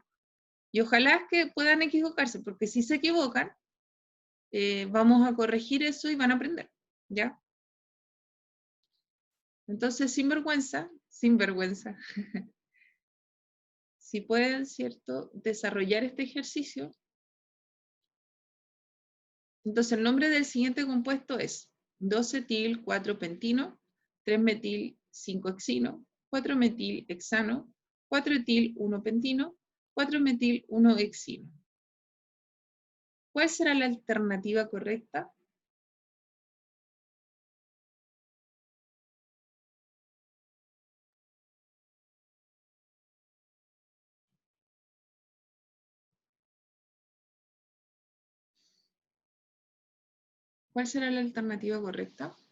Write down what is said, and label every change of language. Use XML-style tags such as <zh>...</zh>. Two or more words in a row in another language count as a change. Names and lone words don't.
<es>Y ojalá que puedan equivocarse, porque si se equivocan, vamos a corregir eso y van a aprender, ¿ya? Entonces, sin vergüenza, si pueden, ¿cierto?, desarrollar este ejercicio. Entonces, el nombre del siguiente compuesto es 2-etil 4-pentino, 3-metil 5-hexino, 4-metil hexano, 4-etil 1-pentino, 4-metil 1-hexino. ¿Cuál será la alternativa correcta? ¿Cuál será la alternativa correcta?</es>